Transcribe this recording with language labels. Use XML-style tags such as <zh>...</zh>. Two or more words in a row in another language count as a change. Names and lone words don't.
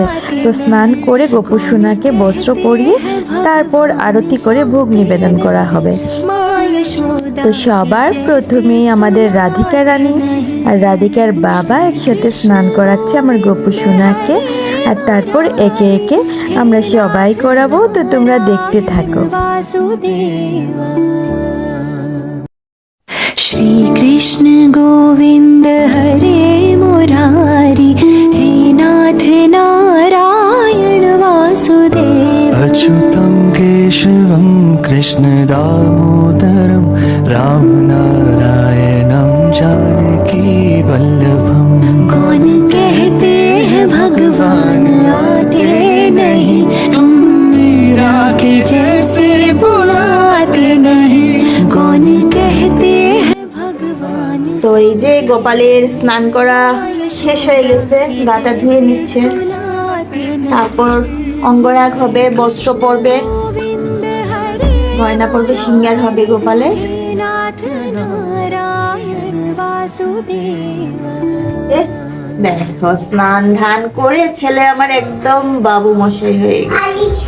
<bn>তো স্নান করে গোপু সোনাকে বস্ত্র পরিয়ে তারপর আরতি করে ভোগ নিবেদন করা হবে। তো সবার প্রথমেই আমাদের রাধিকা রানী আর রাধিকার বাবা একসাথে স্নান করাচ্ছে আমার গোপু সোনাকে, আর তারপর একে একে আমরা সবাই করাবো। তো তোমরা দেখতে থাকো।</bn> <sa>श्री कृष्ण गोविंद हरे मुरारी, हे नाथ नारायण वासुदेव। अच्युतं केशवं कृष्ण दामोदरं, राम नारायणं जानकी वल्लभं।</sa> <hi>कौन कहते हैं भगवान आते नहीं, तुम मीरा के जैसे बुलाते नहीं। कौन कहते हैं भगवान।</hi> <bn>তো এই যে গোপালের স্নান করা শেষ হয়ে গেছে, গাটা ধুয়ে নিচ্ছে, তারপর অঙ্গরাগ হবে, বস্ত্র পরবে, গয়না পরবে, সিঙ্গার হবে গোপালের। দেখো স্নান ধান করে ছেলে আমার একদম বাবু মশাই হয়ে গেছে।</bn>